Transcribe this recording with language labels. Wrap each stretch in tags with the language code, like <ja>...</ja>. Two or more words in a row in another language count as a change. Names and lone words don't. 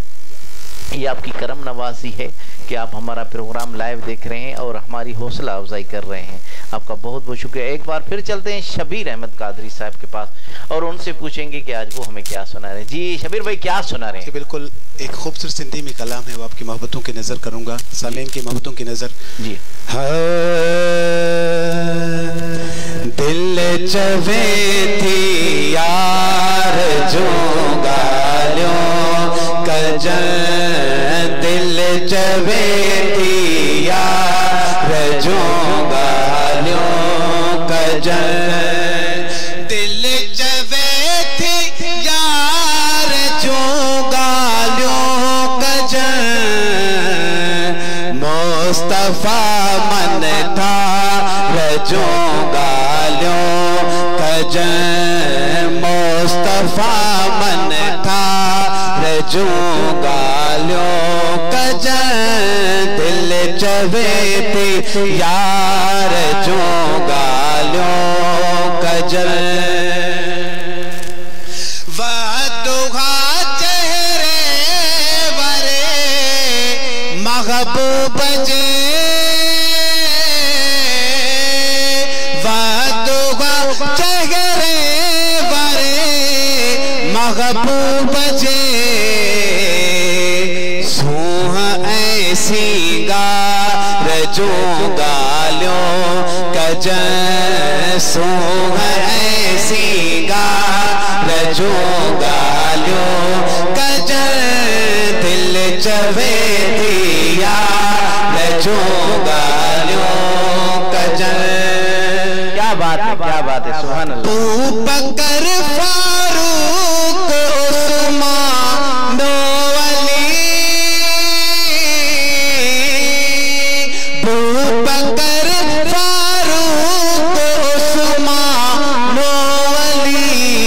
<hi>ये आपकी करम नवाजी है कि आप हमारा प्रोग्राम लाइव देख रहे हैं और हमारी हौसला अफजाई कर रहे हैं, आपका बहुत बहुत शुक्रिया। एक बार फिर चलते हैं शबीर अहमद कादरी साहब के पास और उनसे पूछेंगे कि आज वो हमें क्या सुना रहे हैं। जी शबीर भाई, क्या सुना रहे हैं? बिल्कुल एक खूबसूरत सिंधी में कलाम है, वो आपकी मोहब्बतों की नज़र करूँगा, सामीन की मोहब्बतों की नज़र।</hi> <sd>जी दिल चवे थी यार जो गालियों कजन, दिल चवे थी यार जो गालियों कजन, दिल चवे थी यार जो गालियों कजन, मुस्तफा मन था रजो गालियों कजन, मुस्तफा मन था रजो गालियों कजन, दिल चवे थी यार जो गालियों कजन, वह चेहरे वरे महबूब जे, चेहरे वरे महबूब जे, सूह ऐसी गार जो गालियों कजन, सूह ऐसी गार जो गालियों कजन, दिल चवे थी यार जो गालियों कजन।</sd> <hi>क्या बात है,</hi> <ar>سبحان الله.</ar> <sd>अबू बकर फारूक उस्मान अली, अबू बकर फारूक उस्मान अली,</sd>